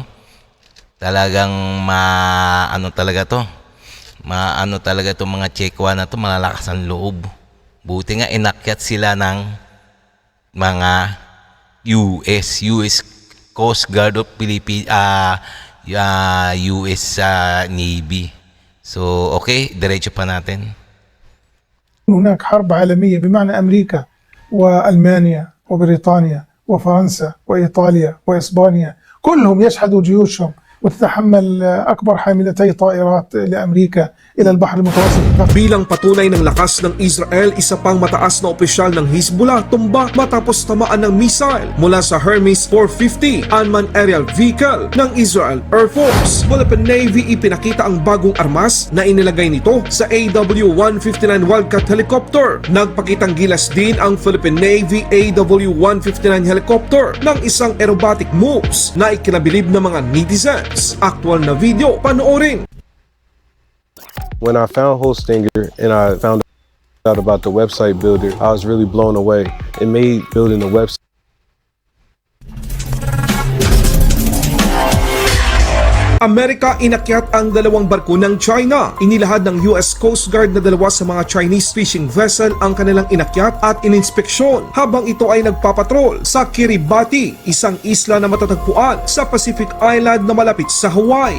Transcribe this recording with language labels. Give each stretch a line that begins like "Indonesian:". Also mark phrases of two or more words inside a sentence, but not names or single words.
Filipino: Talagang talaga to mga Chekwa na to, malalakas ang loob. Buti nga inakyat sila ng mga US Coast Guard of Philippines, US Navy. So okay, diretso pa natin.
Arabic: هناك حرب عالمية بمعنى أمريكا وألمانيا وبريطانيا وفرنسا وإيطاليا وإسبانيا كلهم يشحذوا جيوشهم وتتحمل أكبر حاملتي طائرات لأمريكا إلى البحر المتوسط.
Filipino: Bilang patunay ng lakas ng Israel, isa pang mataas na opisyal ng Hezbollah tumba matapos tamaan ng missile mula sa Hermes 450
English: unmanned aerial vehicle
Filipino: ng Israel Air Force. Philippine Navy ipinakita ang bagong armas na inilagay nito sa AW-159 Wildcat helicopter. Nagpakitang gilas din ang Philippine Navy AW-159 helicopter ng isang
English: aerobatic moves
Filipino: na ikinabilib ng mga netizens. Aktual na video, panoorin.
English: When I found Holstinger and I found out about the website builder, I was really blown away. It made building a website
Filipino: Amerika inakyat ang dalawang barko ng China. Inilahad ng US Coast Guard na dalawa sa mga
English: Chinese fishing vessel
Filipino: ang kanilang inakyat at ininspeksyon habang ito ay nagpapatrol sa Kiribati, isang isla na matatagpuan sa Pacific Island na malapit sa Hawaii.